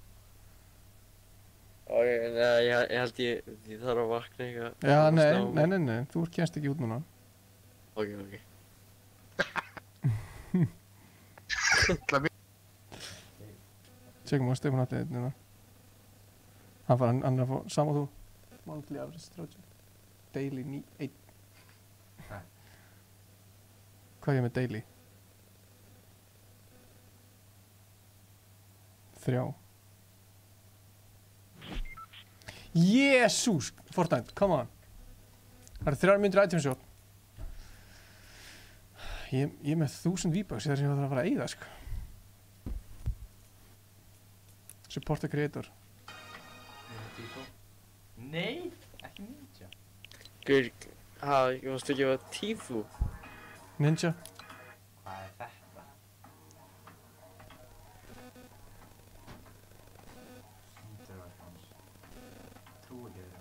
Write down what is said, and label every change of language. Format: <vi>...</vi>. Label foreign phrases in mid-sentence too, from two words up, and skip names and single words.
<is>Ok, nei, ég held ég þarf að vakna eitthvað. Já, nei, þú kemst ekki út núna. Ok. Tjekkum á Stefán Alli hérna. Hann er að fá sama þú.</is> <en>Monthly average 30. Daily 1.</en> <is>Hvað er ég með daily? 3. Jésús! Fortnite,</is> <en>come on.</en> <is>Það eru 3 myndir</is> <en>item shop.</en> <is>Ég er með 1000 V-bucks þar sem ég þarf að fara að eyða, sko.</is> <en>Support a creator.</en> <is>Nei, ekki ninja. Guður, ég varst ekki að Tifu. Ninja. Hvað er þetta? Trú ekki þetta.</is>